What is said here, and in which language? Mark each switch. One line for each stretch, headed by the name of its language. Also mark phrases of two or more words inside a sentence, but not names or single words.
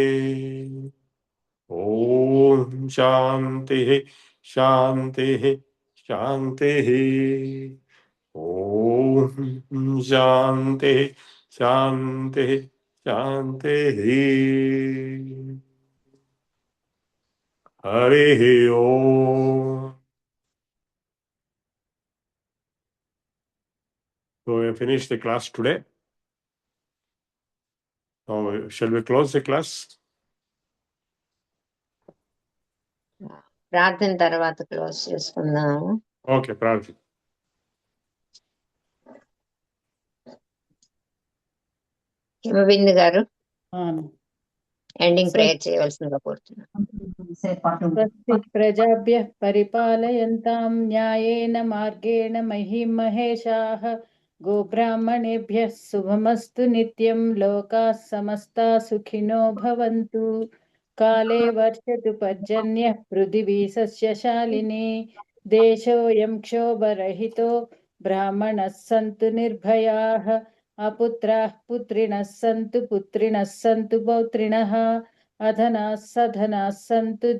Sanskrit: ॐ शान्तिः शान्तिः शान्तिः ॐ शान्तिः शान्तिः शान्तिः हरिः ॐ.
English: So we have finished the class today. Now, shall we close the class?
Telugu: ప్రార్థన తర్వాత క్లోజ్ చేసుకుందాము.
English: Okay, Prabhu.
Telugu: హిమబిందు గారు అవును.
English: ending prayer
Telugu: చేయవలసిందిగా కోరుతున్నాను.
Sanskrit: स्वस्ति प्रजाभ्यः परिपालयन्तां न्यायेन मार्गेण महीं महेशाः गोब्राह्मणेभ्यः शुभमस्तु नित्यं लोकाः समस्ताः सुखिनो भवन्तु काले वर्षतु पर्जन्यः पृथिवी सस्यशालिनी देशोऽयं क्षोभरहितो ब्राह्मणः सन्तु निर्भयाः अपुत्राः पुत्रिणः सन्तु पौत्रिणः अधनाः सधनाः सन्तु